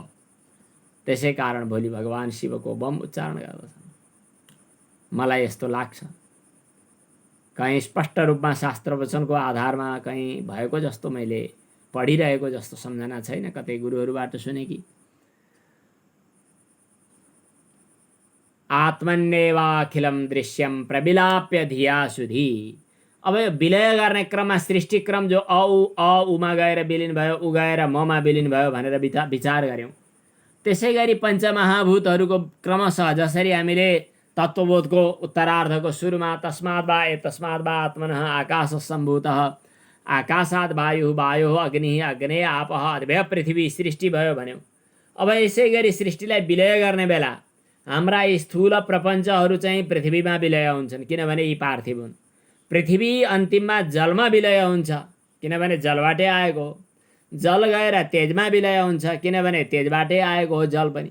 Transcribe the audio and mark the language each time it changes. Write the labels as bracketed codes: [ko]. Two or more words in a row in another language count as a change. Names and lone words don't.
[ne] त्यसै कारण भोलि भगवान शिवको बम उच्चारण गर्दछन्, मलाई यस्तो लाग्छ। कहीँ स्पष्ट रूपमा शास्त्र वचनको आधारमा कहीँ भएको जस्तो मैले पढिरहेको जस्तो सम्झना छैन, कतै गुरुहरूबाट सुने कि। [sa] आत्मन्नेवाखिलं दृश्यम प्रविलाप्य धिया सुधी। [ne] अब यो विलय गर्ने क्रममा सृष्टि क्रम जो अ उमा गएर विलिन भयो, उ गएर ममा विलिन भयो भनेर विचार गऱ्यौँ। त्यसै गरी पञ्चमहाभूतहरूको क्रमशः जसरी हामीले तत्त्वबोधको उत्तरार्धको सुरुमा [sa] तस्माद् वा एतस्माद् वा आत्मनः आकाशः सम्भूतः आकाशात् वायुः वायोः अग्निः अग्ने आपः अद्भ्य पृथ्वी [ne] सृष्टि भयो भन्यो। अब यसै गरी सृष्टिलाई विलय गर्ने बेला हाम्रा यी स्थूल प्रपञ्चहरू चाहिँ पृथ्वीमा विलय हुन्छन्, किनभने यी पार्थिव हुन्। पृथ्वी अन्तिममा जलमा विलय हुन्छ, किनभने जलबाटै आएको हो। जल गएर तेजमा विलय हुन्छ, किनभने तेजबाटै आएको हो जल पनि।